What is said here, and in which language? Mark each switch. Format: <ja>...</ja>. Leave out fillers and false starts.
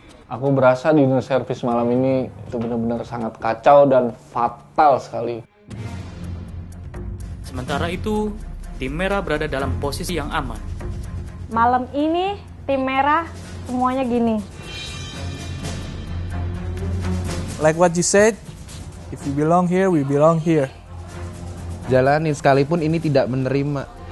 <id>Aku berasa dinner service malam ini itu benar-benar sangat kacau dan fatal sekali. Sementara itu, tim merah berada dalam posisi yang aman. Malam ini tim merah semuanya gini.</id> <en>Like what you said, if we belong here, we belong here.</en> <id>Jalanin sekalipun ini tidak menerima.</id>